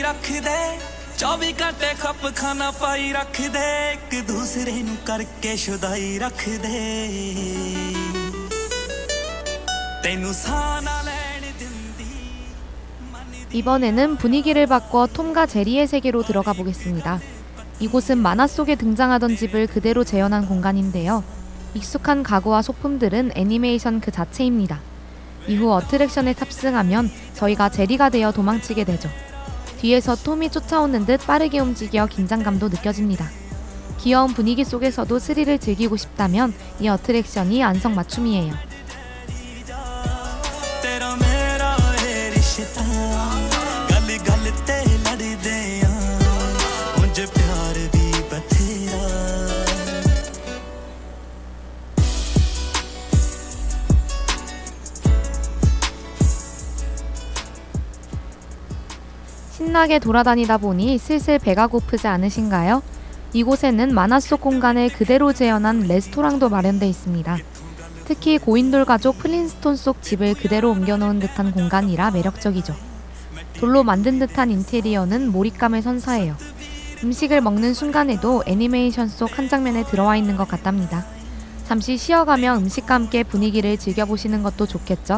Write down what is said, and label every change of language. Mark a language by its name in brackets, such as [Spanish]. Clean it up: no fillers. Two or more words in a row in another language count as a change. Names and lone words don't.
[Punjabi] ਰੱਖਦੇ 24 ਘੰਟੇ ਖੱਪ ਖਾਨਾ ਪਾਈ ਰੱਖਦੇ ਇੱਕ ਦੂਸਰੇ ਨੂੰ ਕਰਕੇ ਸ਼ੁਦਾਈ ਰੱਖਦੇ ਤੈਨੂੰ ਸਾਹ ਨਾ ਲੈਣ ਦਿੰਦੀ [Korean] 이번에는 분위기를 바꿔 톰과 제리의 세계로 들어가 보겠습니다. 이곳은 만화 속에 등장하던 집을 그대로 재현한 공간인데요. 익숙한 가구와 소품들은 애니메이션 그 자체입니다. 이후 어트랙션에 탑승하면 저희가 제리가 되어 도망치게 되죠. 뒤에서 톰이 쫓아오는 듯 빠르게 움직여 긴장감도 느껴집니다. 귀여운 분위기 속에서도 스릴을 즐기고 싶다면 이 어트랙션이 안성맞춤이에요. [Punjabi] ਤੇਰਾ ਮੇਰਾ ਹੈ ਰਿਸ਼ਤਾ ਗੱਲ ਗੱਲ ਤੇ ਲੜਦੇ ਆ ਉਂਜ ਪਿਆਰ ਭੀ ਬਥੇਰਾ [Korean] 신나게 돌아다니다 보니 슬슬 배가 고프지 않으신가요? 이곳에는 만화 속 공간을 그대로 재현한 레스토랑도 마련되어 있습니다. 특히 고인돌 가족 플린스톤 속 집을 그대로 옮겨놓은 듯한 공간이라 매력적이죠. 돌로 만든 듯한 인테리어는 몰입감을 선사해요. 음식을 먹는 순간에도 애니메이션 속 한 장면에 들어와 있는 것 같답니다. 잠시 쉬어가며 음식과 함께 분위기를 즐겨보시는 것도 좋겠죠?